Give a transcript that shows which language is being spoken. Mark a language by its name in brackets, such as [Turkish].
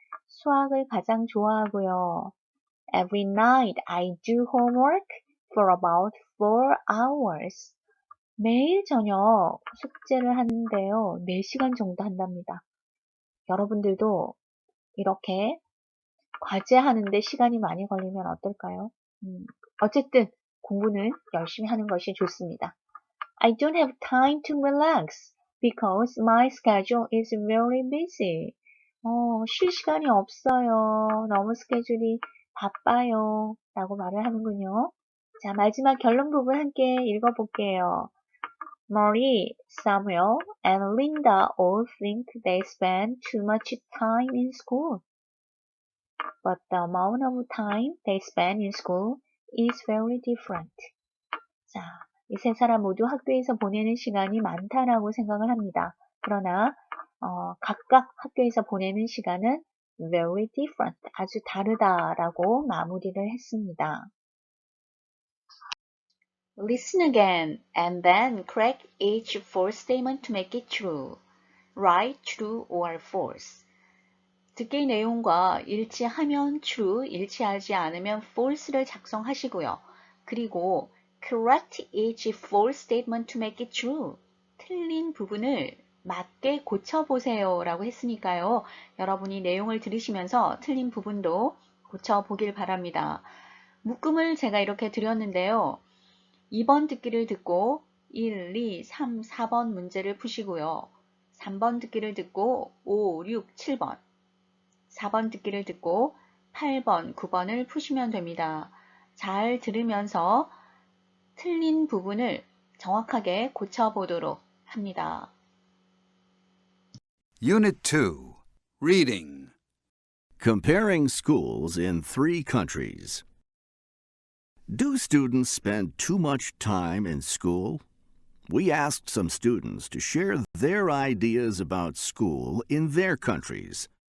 [Korean] 수학을 가장 좋아하고요. [English] Every night I do homework for about 4 hours. [Korean] 매일 저녁 숙제를 하는데요. 4시간 정도 한답니다. 여러분들도 이렇게 과제하는데 시간이 많이 걸리면 어떨까요? 어쨌든 공부는 열심히 하는 것이 좋습니다. [English] I don't have time to relax because my schedule is very busy. [Korean] 쉴 시간이 없어요. 너무 스케줄이 바빠요. 라고 말을 하는군요. 자, 마지막 결론 부분 함께 읽어볼게요. [English] Marie, Samuel, and Linda all think they spend too much time in school. But the amount of time they spend in school is very different. [Korean] 자, 이 세 사람 모두 학교에서 보내는 시간이 많다라고 생각을 합니다. 그러나 각각 학교에서 보내는 시간은 [English] very different, [Korean] 아주 다르다라고 마무리를 했습니다. [English] Listen again and then correct each false statement to make it true. Write true or false. [Korean] 듣기 내용과 일치하면 true, 일치하지 않으면 false를 작성하시고요. 그리고 [English] correct each false statement to make it true. [Korean] 틀린 부분을 맞게 고쳐보세요 라고 했으니까요. 여러분이 내용을 들으시면서 틀린 부분도 고쳐보길 바랍니다. 묶음을 제가 이렇게 드렸는데요. 2번 듣기를 듣고 1, 2, 3, 4번 문제를 푸시고요. 3번 듣기를 듣고 5, 6, 7번, 4번 듣기를 듣고 8번, 9번을 푸시면 됩니다. 잘 들으면서 틀린 부분을 정확하게 고쳐보도록 합니다. [English] Unit 2. Reading. Comparing schools in 3 countries. Do students spend too much time in school? We asked some students to share their ideas about school in their countries.